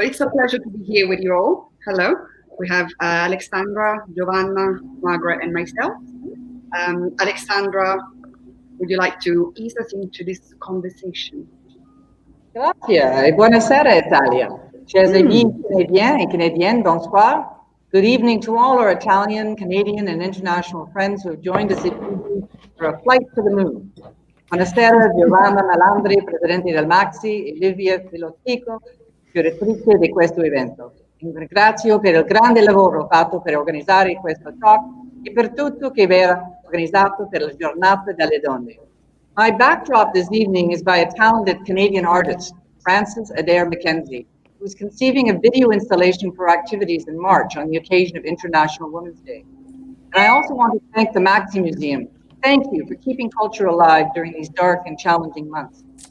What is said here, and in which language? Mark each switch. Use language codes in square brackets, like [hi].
[en] It's a pleasure to be here with you all. Hello. We have Alexandra, Giovanna, Margaret, and myself. Alexandra, would you like to ease us into this conversation? [it] Grazie e buonasera Italia. [fr] Chers amis Canadiens et Canadiennes, bonsoir. [en] Good evening to all our Italian, Canadian, and international friends who have joined us for a flight to the moon. [it] Buonasera, Giovanna Melandri, Presidente del Maxi, e Livia Filotico, curatrice di questo evento. Ringrazio per il grande lavoro fatto per organizzare questo talk e per tutto che verrà organizzato per la giornata delle donne. [en] My backdrop this evening is by a talented Canadian artist, Frances Adair Mackenzie, who's conceiving a video installation for activities in March on the occasion of International Women's Day. And I also want to thank the Maxi Museum. Thank you for keeping culture alive during these dark and challenging months.